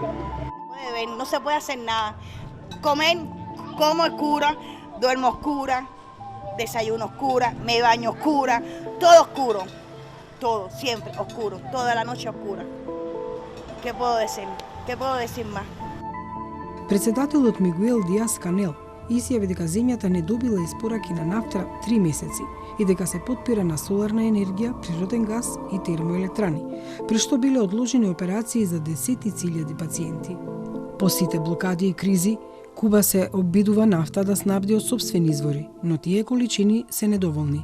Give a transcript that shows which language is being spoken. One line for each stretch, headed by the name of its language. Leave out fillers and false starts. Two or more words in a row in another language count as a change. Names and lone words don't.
Spanish: No se puede hacer nada. Comer, como oscura, duermo oscura. Desayuno oscura, me baño oscura, todo oscuro, todo, siempre oscuro, toda la noche oscura. ¿Qué puedo decir? ¿Qué puedo decir más?
Macedonian: Председателот Мигуел Диас Канел изјави дека земјата не добила испораки на нафта 3 месеци и дека се потпира на соларна енергија, природен газ и термоелектрани, при што биле одложени операции за десетици илјади пациенти. По сите блокади и кризи, Куба се обидува нафта да снабди од сопствени извори, но тие количини се недоволни.